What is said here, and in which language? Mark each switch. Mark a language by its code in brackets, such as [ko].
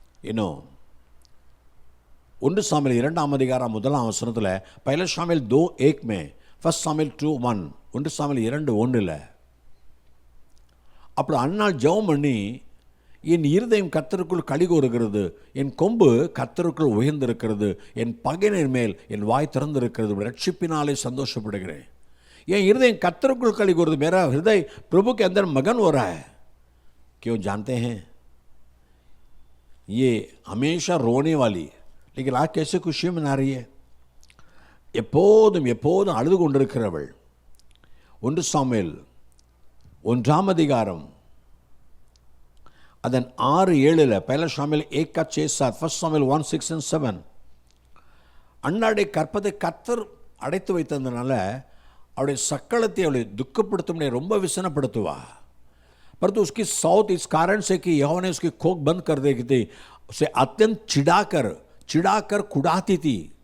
[ta] இன்னும் 1 சாமுவேல் 2ஆம் அதிகாரம் 1ஆம் வசனத்தில், [hi] पहले शामिल 2:1 में, [ta] 1 சாமுவேல் 2:1, 1 சாமுவேல் 2:1 அப்படி அன்னாள் ஜெபம் பண்ணி, என் இருதயம் கர்த்தருக்குள் களி கூறுகிறது, என் கொம்பு கர்த்தருக்குள் உயர்ந்திருக்கிறது, என் பகைஞர் மேல் என் வாய் திறந்திருக்கிறது, ரட்சிப்பினாலே சந்தோஷப்படுகிறேன். என் இருதயம் கர்த்தருக்குள் களி கூறுது, [hi] मेरा हृदय प्रभु के अंदर मगन हो रहा है. क्यों जानते हैं, ये हमेशा रोने वाली, लेकिन आज कैसे खुशी मना रही है, [ta] எப்போதும் எப்போதும் அழுது கொண்டிருக்கிறவள். 1 சாமுவேல் 1ஆம் அதிகாரம் அதன் 6-7, [hi] पहला शामिल 1:6-7, [ta] 1 சாமுவேல் 1:6-7. அன்னாளுடைய கற்பத்தை கர்த்தர் அடைத்து வைத்ததுனால அவளுடைய சக்களத்தை அவளை துக்கப்படுத்தும், ரொம்ப விசனப்படுத்துவா. [hi] परंतु उसकी सौत इस कारण से कि यहोवा ने उसकी खोक बंद कर दी थी, उसे अत्यंत चिढ़ाकर कुड़ाती थी.